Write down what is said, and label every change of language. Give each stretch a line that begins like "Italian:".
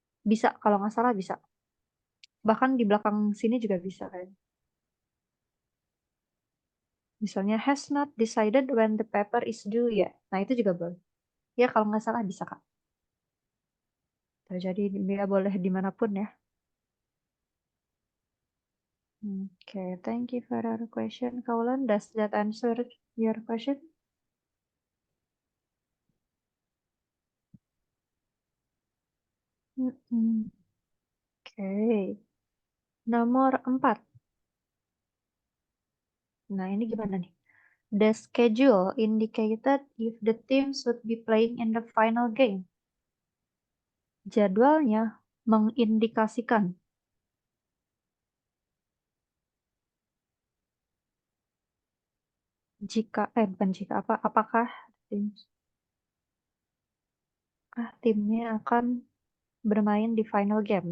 Indonesian: Bisa, kalau nggak salah bisa. Bahkan di belakang sini juga bisa kan.
English: Misalnya has not decided when the paper is due ya.
Indonesian: Nah itu juga boleh. Ya kalau nggak salah bisa Kak. Jadi dia boleh dimanapun ya.
English: Okay, thank you for your question, Kaulan. Does that answer your question?
Indonesian: Oke, nomor 4. Nah ini gimana nih?
English: The schedule indicated if the teams would be playing in the final game.
Indonesian: Jadwalnya mengindikasikan jika, bukan jika apa, apakah tim, timnya akan bermain di final game.